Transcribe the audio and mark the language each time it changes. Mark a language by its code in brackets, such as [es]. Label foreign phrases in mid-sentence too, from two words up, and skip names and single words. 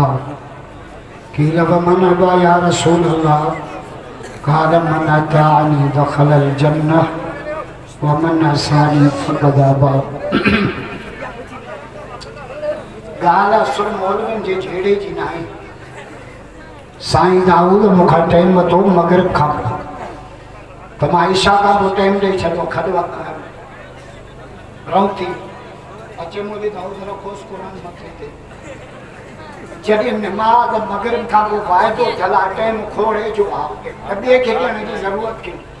[ar] قيل ومن أبى يا رسول الله. قال من أطاعني دخل الجنة ومن عصاني فقد أبى. [sd] ॻाल्हि असुल मौलवियुनि जे जहिड़े जी न आहे। साईं दाऊद मूंखां टाइम वरितो मग़रिब खां त मां ईशा खां पोइ टाइम ॾेई छॾियो खॾु रहूं थी अचे मुंहिंजे दाऊद रखोसि क़ुरान मथे ते जॾहिं नमाज़ मग़रिब खां पोइ वाइदो थियल आहे टाइम खोड़े जो आहे ॿिए खे ॾियण जी ज़रूरत कहिड़ी